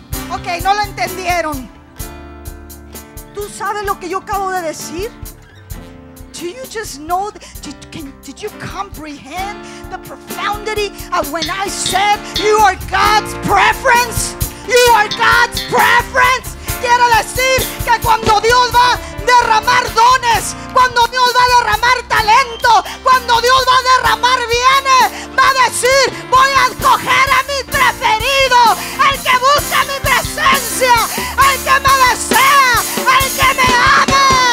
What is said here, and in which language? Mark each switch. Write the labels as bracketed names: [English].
[Spanish] Ok, no lo entendieron. ¿Tú sabes lo que yo acabo de decir? [English] Do you just know? Did you comprehend the profundity of when I said you are God's preference? You are God's preference. [Spanish] Quiero decir que cuando Dios va a derramar dones, cuando Dios va a derramar talento, cuando Dios va a derramar bienes, va a decir: voy a escoger a mi preferido, el que busca mi presencia, el que me desea, el que me ama.